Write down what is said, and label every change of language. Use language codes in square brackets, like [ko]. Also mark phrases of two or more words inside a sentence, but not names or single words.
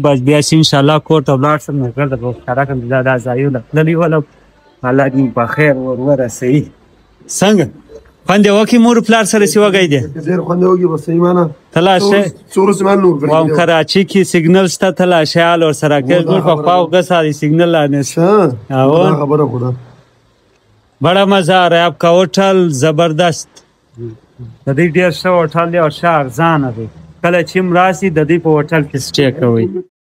[ps] بس بیا چې انشاءالله کور ته ولاړ شم نو ګرده به ښکاره کړم دا ځایونه تللي ولم، الله دې په خیر ورسوي. څنګه خوند یې وکړي مور پلار سره چې وږی دی؟ ډېر خوند یې وکړي. بس ایمانه ته لاړ شئ. څو ورځې ما نور وام کراچي کې سیګنل شته، ته لاړ شئ حال ورسره کوي. زموږ په خوا اوږده ساعت سیګنل لا نشته. خبره خو ده. [ur] بڑا مزه رہا ہے. آپ کا ہوٹل زبردست [ps] د دې ډېر ښه هوټل دی او ښه ارزانه دی. کله چې هم راسي د دې په هوټل کې سټې کوئ.